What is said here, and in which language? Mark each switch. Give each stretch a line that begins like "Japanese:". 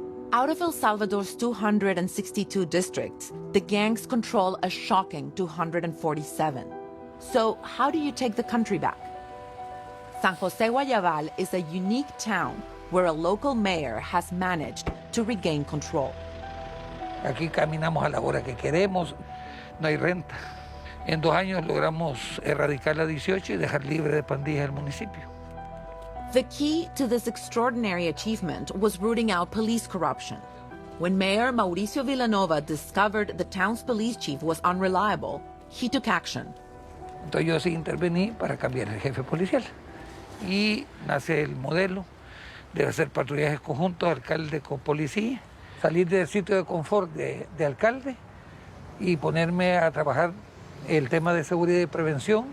English: Out of El Salvador's 262 districts, the gangs control a shocking 247. So how do you take the country back? San Jose Guayabal is a unique town where a local mayor has managed to regain control.
Spanish: Aquí caminamos a la hora que queremos, no hay renta. En 2 años logramos erradicar la 18 y dejar libre de pandillas el municipio.
English: The key to this extraordinary achievement was rooting out police corruption. When Mayor Mauricio Villanova discovered the town's police chief was unreliable, he took action.
Spanish: Entonces yo sí intervení para cambiar el jefe policial. Y nace el modelo de hacer patrullajes conjuntos, alcalde con policía, salir del sitio de confort de alcalde y ponerme a trabajar el tema de seguridad y prevención.